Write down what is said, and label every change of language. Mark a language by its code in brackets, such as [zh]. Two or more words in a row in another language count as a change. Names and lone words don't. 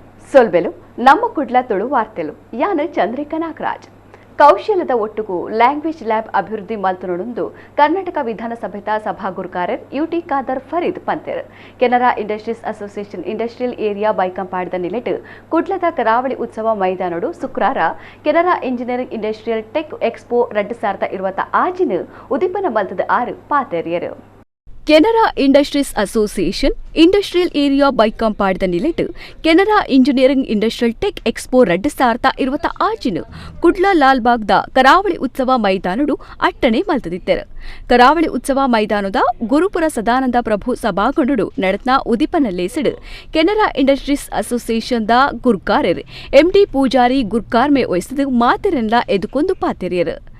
[tcy] ಸೊಲ್ಬೆಲು ನಮ್ಮ ಕುಡ್ಲ ತುಳು ವಾರ್ತೆಲು ಯಾನ ಚಂದ್ರಿಕಾ ನಾಗರಾಜ್ ಕೌಶಲ್ಯದ ಒಟ್ಟುಗೂ [en] language lab [tcy] ಅಭಿವೃದ್ಧಿ ಮಲ್ತುನುಂದು ಕರ್ನಾಟಕ ವಿಧಾನಸಭೆದ ಸಭಾಗುರುಕಾರರ್ ಯುಟಿ ಖಾದರ್ ಫರೀದ್ ಪಂತೆರ್ ಕೆನರಾ ಇಂಡಸ್ಟ್ರೀಸ್ ಅಸೋಸಿಯೇಷನ್ ಇಂಡಸ್ಟ್ರಿಯಲ್ ಏರಿಯಾ ಬೈಕಂಪಾಡ್ದ ನಿಲೆಟ್ ಕುಡ್ಲದ ಕರಾವಳಿ ಉತ್ಸವ ಮೈದಾನಡು ಶುಕ್ರವಾರ ಕೆನರಾ ಇಂಜಿನಿಯರಿಂಗ್ ಇಂಡಸ್ಟ್ರಿಯಲ್ ಟೆಕ್ ಎಕ್ಸ್ಪೋ 2026 ಉದಿಪನ ಮಲ್ತದ 6 ಪಾತೆರಿಯರು ಕೆನರಾ ಇಂಡಸ್ಟ್ರೀಸ್ ಅಸೋಸಿಯೇಷನ್ ಇಂಡಸ್ಟ್ರಿಯಲ್ ಏರಿಯಾ ಬೈಕಂಪಾಡ್ದ ನಿಲೆಟ್ ಕೆನರಾ ಇಂಜಿನಿಯರಿಂಗ್ ಇಂಡಸ್ಟ್ರಿಯಲ್ ಟೆಕ್ ಎಕ್ಸ್ಪೋ 2026 ಕುಡ್ಲ ಲಾಲ್ಬಾಗ್ದ ಕರಾವಳಿ ಉತ್ಸವ ಮೈದಾನಡು ಅಟ್ಟಣೆ ಮಲ್ತದಿತ್ತೆರ್ ಕರಾವಳಿ ಉತ್ಸವ ಮೈದಾನದ ಗುರುಪುರ ಸದಾನಂದ ಪ್ರಭು ಸಭಾಗೊಂಡು ನಡೆತ್ನ ಉದಿಪನಲ್ಲೇಸಿಡ್ ಕೆನರಾ ಇಂಡಸ್ಟ್ರೀಸ್ ಅಸೋಸಿಯೇಷನ್ದ ಗುರ್ಕಾರರ್ ಎಂಡಿ ಪೂಜಾರಿ ಗುರ್ಕಾರ್ಮೆ ಒಯ್ಸಿದ್ ಮಾತೆರೆನ್ಲ ಎದುಕೊಂದು ಪಾತೆರಿಯರ್